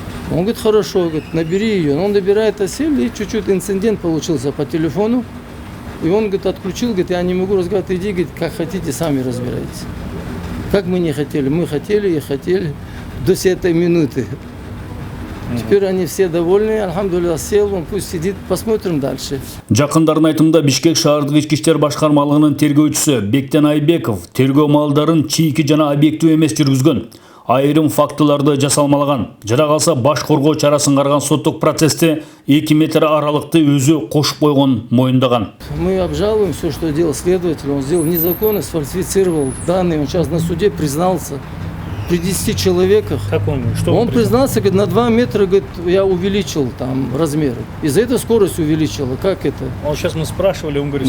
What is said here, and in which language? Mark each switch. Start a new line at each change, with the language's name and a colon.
Russian: Он говорит, хорошо, говорит, набери ее. Он набирает Асель, и чуть-чуть инцидент получился по телефону. И он, говорит, отключил, говорит, я не могу разговаривать, иди, говорит, как хотите, сами разбирайтесь. Как мы не хотели, мы хотели и хотели до этой минуты. Теперь они все довольны, альхамдулилlah, сел, он пусть сидит, посмотрим дальше.
Kyrgyz: Жакындардын айтымында Бишкек шаардык ички иштер башкармалыгынын тергөөчүсү Бектен Айбеков тергөө маалдарын чийки жана объектив эмес жүргүзгөн. Айрым фактыларды жасалмалаган. Жара калса баш коргоо чарасын карган соттук процессти 2 метр аралыкты өзү кошуп койгон моюндаган.
Russian: Мы обжалуем все, что делал следователь. Он сделал незаконно, сфальсифицировал данные. Он сейчас на суде признался. При 10 человеках. Как он? Что он признался, говорит, на 2 метра, говорит, я увеличил там размеры. И за это скорость увеличила. Как это? Он сейчас мы спрашивали, он говорит,